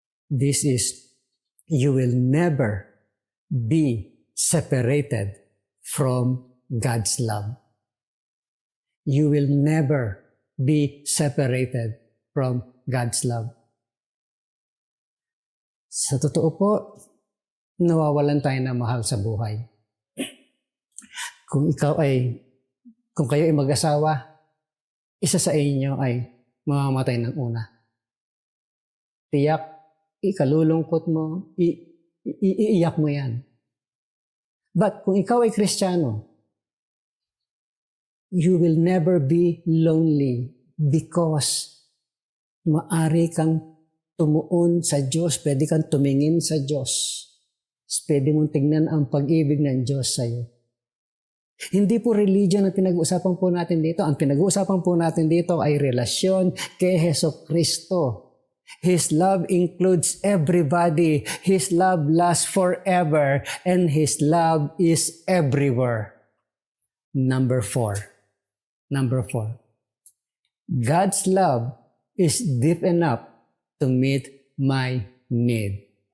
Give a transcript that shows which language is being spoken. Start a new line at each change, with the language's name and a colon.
English: This is, you will never be separated from God's love. You will never be separated from God's love.
Filipino: Sa totoo po, nawawalan tayo ng mahal sa buhay. Kung kayo ay mag-asawa, isa sa inyo ay mamamatay ng una. Tiyak, ikalulungkot mo, iiyak mo yan.
English: But
Filipino: kung ikaw ay Kristiyano,
English: you will never be lonely because
Filipino: maari kang tumuon sa Diyos, pwede kang tumingin sa Diyos. Pwede mong tingnan ang pag-ibig ng Diyos sa iyo. Hindi po religion ang pinag-uusapan po natin dito. Ang pinag-uusapan po natin dito ay relasyon kay Jesucristo.
English: His love includes everybody. His love lasts forever. And His love is everywhere. Number 4. God's love is deep enough to meet my need.